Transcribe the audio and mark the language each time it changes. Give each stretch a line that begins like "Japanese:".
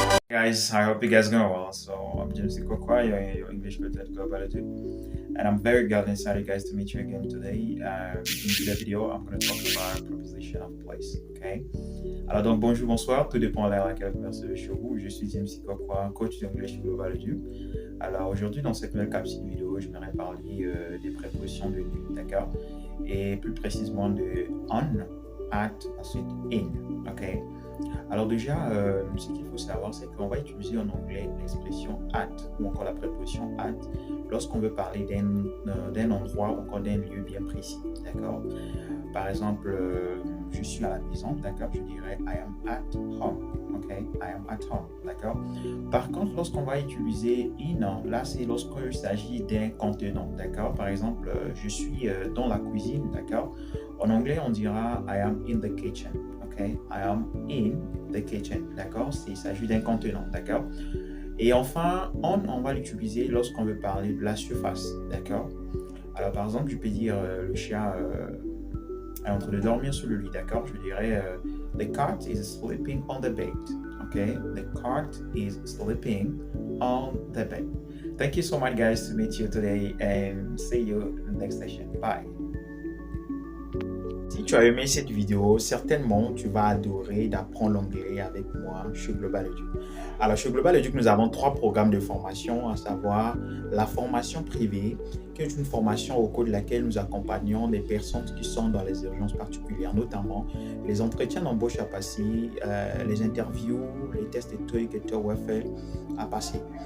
English: guys, I hope you guys going well. So I'm James Ikokwa, your English content globally, and I'm very glad and excited, guys, to meet you again today. In today's video, I'm going to talk about proposition of place. Okay.
French: Alors donc bonjour, bonsoir, tout dépend de laquelle vous versez chez vous. Je suis James Ikokwa, coach d'English global. Alors aujourd'hui, dans cette nouvelle capsule vidéo, je vais parler des prépositions de nu, d'accord, et plus précisément de on, at, ensuite in. Ok. Alors déjà, ce qu'il faut savoir, c'est qu'on va utiliser en anglais l'expression at ou encore la préposition at lorsqu'on veut parler d'un endroit ou encore d'un lieu bien précis, d'accord? Par exemple, je suis à la maison, d'accord? Je dirais
English: I am at home, ok? I am at home,
French: d'accord? Par contre, lorsqu'on va utiliser in, là, c'est lorsqu'il s'agit d'un contenant, d'accord? Par exemple, je suis dans la cuisine, d'accord? En anglais, on dira
English: I am in the kitchen. Okay? I am in the kitchen,
French: d'accord? Il s'agit d'un contenant, d'accord? Et enfin, on va l'utiliser lorsqu'on veut parler de la surface, d'accord? Alors, par exemple, je peux dire le chat est en train de dormir sur le lit, d'accord? Je dirais
English: the cat is sleeping on the bed, okay? The cat is sleeping on the bed. Thank you so much, guys, to meet you today and see you in the next session. Bye.
French: Si tu as aimé cette vidéo, certainement tu vas adorer d'apprendre l'anglais avec moi chez Global Edu. Alors chez Global Edu, nous avons 3 programmes de formation, à savoir la formation privée, qui est une formation au cours de laquelle nous accompagnons des personnes qui sont dans les urgences particulières, notamment les entretiens d'embauche à passer, les interviews, les tests de TOEIC et TOEFL à passer.